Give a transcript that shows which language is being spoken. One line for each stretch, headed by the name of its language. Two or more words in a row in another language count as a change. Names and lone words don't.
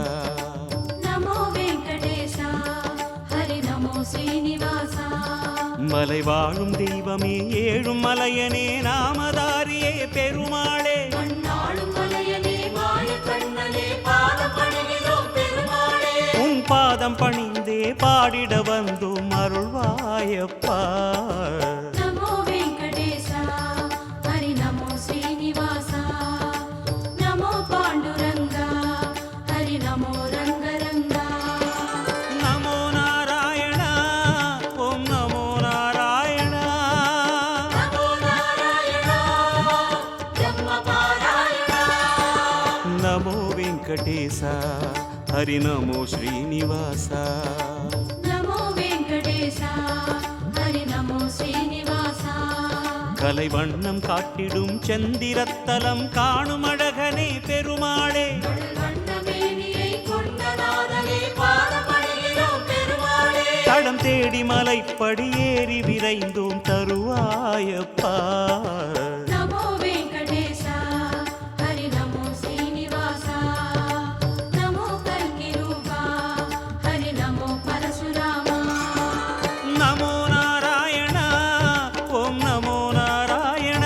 Sanskrit: नमो वेंकटेश हरि नमो श्रीनिवास
Tamil: மலை வாழும் தெய்வமே ஏழும் மலையனே நாமதாரியே பெருமாளே மண்ணாளும் மலையனே மாய கண்ணனே பாதம் பணிகிறோம் பெருமாளே உன் பாதம் பணிந்தே பாடிட வந்தோம் அருள்வாயப்பா.
Sanskrit: नमो वेंकटेश हरि नमो श्रीनिवास नमो पांडुरंगा हरि नमो रंगरंगा नमो नारायण ओम् नमो नारायण नमो नारायण ब्रह्म पारायण नमो वेङ्कटेश हरि नमो श्रीनिवास नमो वेंकटेश हरि नमो श्रीनिवास
Tamil: கலை வண்ணம் காட்டிடும் செந்திரத்தலம் காணும் அழகனே பெருமாளே வண்ணமேனியை கொண்டநாதனே பாதம் பணிகிறோம் பெருமாளே தடம் தேடி மலைப்படி ஏறி விரைந்தோம் தருவாயப்பா.
Sanskrit: नमो वेंकटेश हरि नमो श्रीनिवास नमो कल्किरूपा हरि नमो परशुरामा नमो नारायण ओम् नमो नारायण